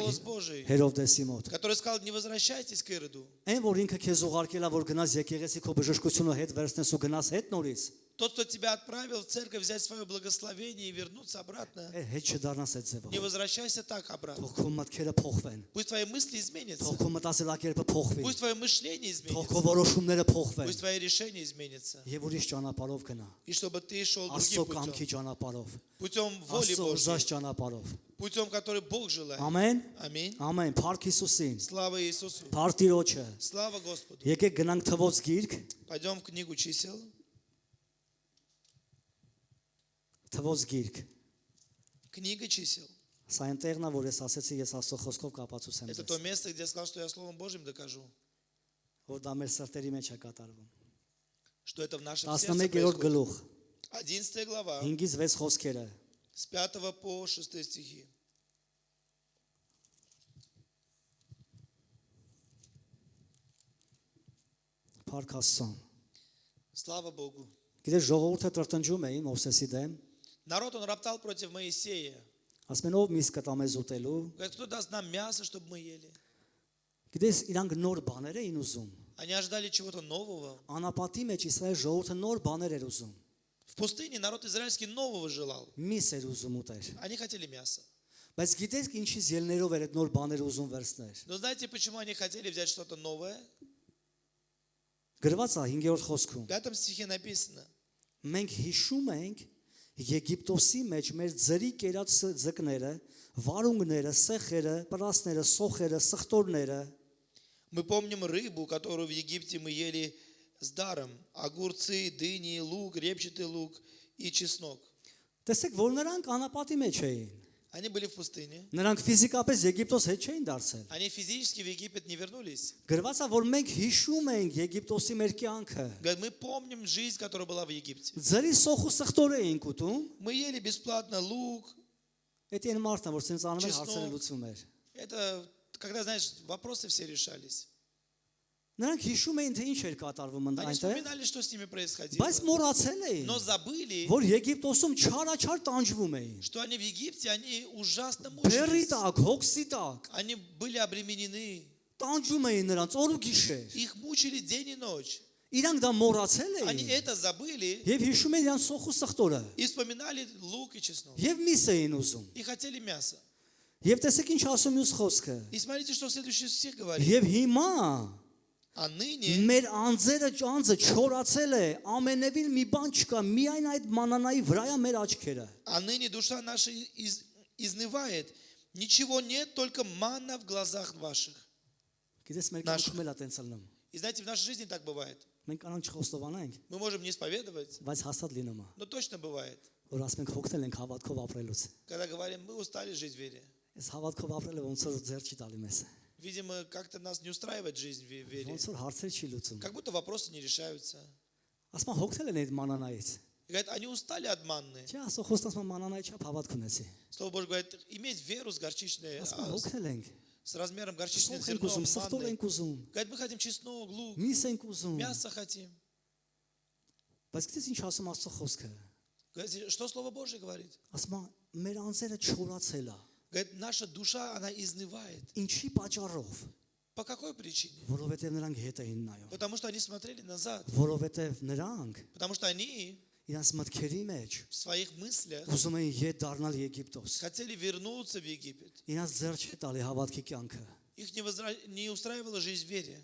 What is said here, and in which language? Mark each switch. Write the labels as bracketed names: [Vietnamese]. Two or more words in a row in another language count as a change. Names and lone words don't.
[Russian] голос Божий, [Armenian] Հերովդեսի մոտ։ [Russian] который сказал, не возвращайтесь к Ироду. [Armenian] Այն որ ինքը քեզ ուղարկել է, որ գնաս եկեղեցի քո բժշկությունը հետ վերցնես ու գնաս հետ նորից, [Russian] Тот, кто тебя отправил в церковь взять свое благословение и вернуться обратно, [Armenian] հետ չդառնաս այդ ձևով։ [Russian] не возвращайся так обратно. [Armenian] Թող քո մտքերը փոխվեն, [Russian] Пусть твои мысли изменятся, [Armenian] թող քո մտածելակերպը փոխվի, [Russian] пусть твое мышление [Armenian] թող քո [Russian] изменится, [Armenian] որոշումները փոխվեն [Russian] пусть твои решения изменятся. [Armenian] եւ ուրիշ ճանապարհով գնա։ [Russian] И чтобы ты шел [Armenian] Աստծո [Russian] другим [Armenian] կամքի [Russian] путем, [Armenian] ճանապարհով, [Russian] путем воли [Armenian] Աստծո ուզած [Russian] Божьей, [Armenian] ճանապարհով։ [Russian] путем, который Бог желает. [Armenian] Ամեն։ [Russian] Аминь. [Armenian] Ամեն։ Փառք Հիսուսին։ [Russian] Слава Иисусу. [Armenian] Փառք Տիրոջը։ [Russian] Слава Господу. [Armenian] Եկեք գնանք թվոց գիրք, [Russian] Пойдем в книгу чисел. [Armenian] թվոց գիրք։ [Russian] Книга чисел. [Armenian] Սա այնտեղն է, որ ես ասեցի, ես Աստծո խոսքով կապացուցեմ [Russian] Это [Armenian] ձեզ, [Russian] то место, где я сказал, что я Словом Божьим докажу, [Armenian] որ դա մեր սրտերի մեջ է կատարվում։ [Russian] что это в нашем сердце [Armenian] 11-րդ [Russian] происходит. [Armenian] գլուխ, [Russian] 11 глава, [Armenian] 5-ից 6 խոսքերը։ [Russian] с 5 по 6 стихи. [Armenian] Փառք Աստծուն։ [Russian] Слава Богу. [Armenian] Գիտես ժողովուրդը տրտնջում էին Մովսեսի դեմ, [Russian] Народ, он роптал против Моисея. [Armenian] ասում են ով միս կտա մեզ ուտելու, [Russian] Говорит, кто даст нам мясо, чтобы мы ели? [Armenian] Գիտես, իրանք նոր բաներ էին ուզում։ [Russian] Они ожидали чего-то нового. [Armenian] Անապատի մեջ Իսրայել ժողովուրդը նոր բաներ էր ուզում։ [Russian] В пустыне народ израильский нового желал. [Armenian] Միս էր ուզում ուտել։ [Russian] Они хотели мяса. [Armenian] Բայց գիտես ինչից ելներով էր այդ նոր բաները ուզում վերցնել։ [Russian] Но знаете, почему они хотели взять что-то новое? [Armenian] Գրված է 5-րդ խոսքում։ [Russian] В 5 стихе написано: [Armenian] Մենք հիշում ենք Եգիպտոսի մեջ մեր ձրի կերած ձկները, վարունգները, սեխերը, պրասները, սոխերը, սխտորները, [Russian] мы помним рыбу, которую в Египте мы ели с даром, огурцы, дыни, лук, репчатый лук и чеснок. [Armenian] տեսեք, որ նրանք անապատի մեջ էին։ [Russian] Они были в пустыне. [Armenian] Նրանք ֆիզիկապես Եգիպտոս հետ չէին դարձել։ [Russian] Они физически в Египет не вернулись. [Armenian] Գրված է, որ մենք հիշում ենք Եգիպտոսի մեր կյանքը։ [Russian] Говорят, мы помним жизнь, которая была в Египте. [Armenian] Ձրի սոխ ու սխտոր էինք ուտում։ [Russian] Мы ели бесплатно лук. [Armenian] Դա այն մարդն է, որ ցենց անում էր Ճիշտ հարցերը նո- լուծում էր։ [Russian] Это, когда, знаешь, вопросы все решались. [Armenian] Նրանք հիշում էին, թե ինչ էր կատարվում [Russian] Они [Armenian] այնտեղ, [Russian] вспоминали, что с ними происходило. [Armenian] բայց մոռացել էին, [Russian] Но забыли, [Armenian] որ Եգիպտոսում չարաչար տանջվում էին։ [Russian] что они в Египте, они ужасно [Armenian] Բերի [Russian] мучились. [Armenian] տակ, հոգսի տակ, [Russian] Они были обременены. [Armenian] տանջում էին նրանց օր ու գիշեր։ [Russian] Их мучили день и ночь. [Armenian] Իրանք դա մոռացել [Russian] Они [Armenian] էին [Russian] это забыли [Armenian] եւ հիշում էին իրան սոխ ու սխտորը [Russian] и вспоминали лук и чеснок. [Armenian] եւ միս էին ուզում։ [Russian] И хотели мясо. [Armenian] Եվ տեսեք ինչ ասում մյուս խոսքը։ [Russian] И смотрите, что следующий стих говорит. [Armenian] Եվ հիմա [Russian] А ныне [Armenian] մեր անձերը ճանձը չորացել է, ամենևին մի բան չկա, միայն այդ մանանայի վրա է մեր աչքերը։ [Russian] душа наша изнывает. Ничего нет, только манна в глазах ваших. [Armenian] Գիտես մեր Նաշ- կյանքում էլ է տենց ալնում։ [Russian] И знаете, в нашей жизни так бывает. [Armenian] Մենք կանանչ խոստովանենք, [Russian] Мы можем не исповедовать, [Armenian] բայց հաստատ լինում է, [Russian] но точно бывает. [Armenian] որ ասում ենք հոգնել ենք հավատքով ապրելուց։ [Russian] Когда говорим, мы устали жить в вере. [Armenian] Այս հավատքով ապրելը ոնց որ ձեր չի տալի մեզ։ [Russian] Видимо, как-то нас не устраивает жизнь в вере. [Armenian] Ոնց որ հարցեր չի լուծում։ [Russian] Как будто вопросы не решаются. [Armenian] Ասում են հոգնել են այդ մանանայից։ [Russian] И говорят, они устали от манны. [Armenian] Չէ, ասո խոստացում մանանայի չափ հավատք ունեցի։ [Russian] Слово Божье говорит, иметь веру с горчичной, [Armenian] Ասում են հոգնել ենք, [Russian] с размером горчичного [Armenian] սոխ ենք ուզում, [Russian] зерном [Armenian] սխտոր [Russian] манны. [Armenian] ենք уզում, [Russian] Говорит, мы хотим чеснок, лук, [Armenian] միս ենք ուզում։ [Russian] мясо хотим. [Armenian] Բայց գիտես ինչ ասում Աստծո խոսքը։ [Russian] Говорит, что Слово Божье говорит? [Armenian] Ասում է մեր անձերը չորացել է։ [Russian] Говорит, наша душа, она изнывает. [Armenian] Ինչի պատճառով։ [Russian] По какой причине? [Armenian] Որովհետև նրանք հետ էին նայում։ [Russian] Потому что они смотрели назад. [Armenian] Որովհետև նրանք [Russian] Потому что они [Armenian] իրանց մտքերի մեջ [Russian] в своих мыслях [Armenian] ուզում էին ետ դառնալ Եգիպտոս։ [Russian] хотели вернуться в Египет. [Armenian] Իրանց ձեռ չէ տալի հավատքի կյանքը։ [Russian] Их не устраивала жизнь в вере.